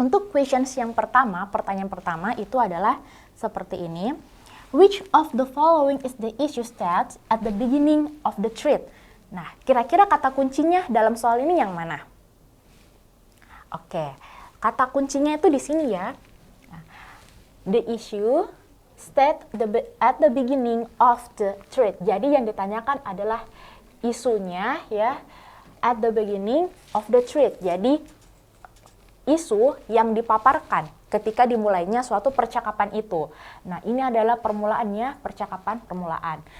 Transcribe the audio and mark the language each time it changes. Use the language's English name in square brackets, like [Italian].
[Indonesian] questions yang pertama, pertanyaan pertama itu adalah seperti ini. [English] Which of the following is the issue state at the beginning of the thread? [Indonesian] Nah, kira-kira kata kuncinya dalam soal ini yang mana? Oke, kata kuncinya itu di sini ya. [English] The issue state at the beginning of the thread. [Indonesian] Jadi yang ditanyakan adalah isunya ya, [English] at the beginning of the thread. [Indonesian] Jadi isu yang dipaparkan ketika dimulainya suatu percakapan itu. Nah, ini adalah permulaannya, percakapan permulaan.